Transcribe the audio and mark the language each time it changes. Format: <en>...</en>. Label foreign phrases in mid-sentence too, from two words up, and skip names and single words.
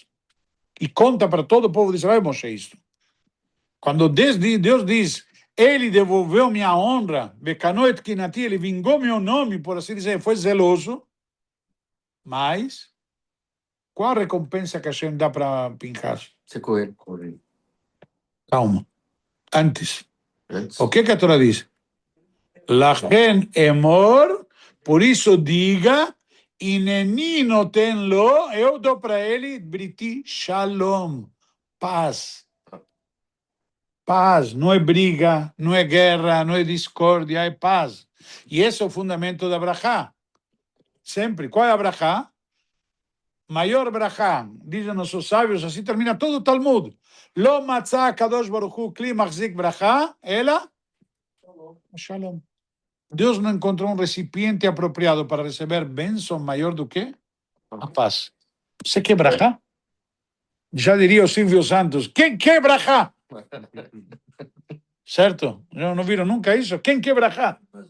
<pt>E conta para todo o povo de Israel, Moshe, isso. Quando Deus diz, ele devolveu minha honra,</pt> <he>בקנאו את קנאתי,</he> <pt>ele vingou meu nome, por assim dizer, foi zeloso, mas qual a recompensa que Hashem dá para Pinchas? Ser coelho. Calma. Antes. Antes. O que a Torá diz?</pt> <he>לכן אמור,</he> <pt>por isso diga,</pt> <he>הנני נותן לו,</he> <pt>eu dou para ele,</pt> <he>בריתי שלום,</he> <pt>paz. Paz, não é briga, não é guerra, não é discórdia, é paz. E esse é o fundamento da brachá. Sempre. Qual é a brachá? Maior brachá, dizem nossos sábios, assim termina todo o Talmud.</pt> <he>לא מצא קדוש ברוך הוא כלי מחזיק ברכה אלא?</he> <pt>Shalom. Deus não encontrou um recipiente apropriado para receber bênção maior do que a paz. Você quer brachá? Já diria o Silvio Santos, quem quer brachá? Certo? Não viram nunca isso? Quem quer brachá?</pt>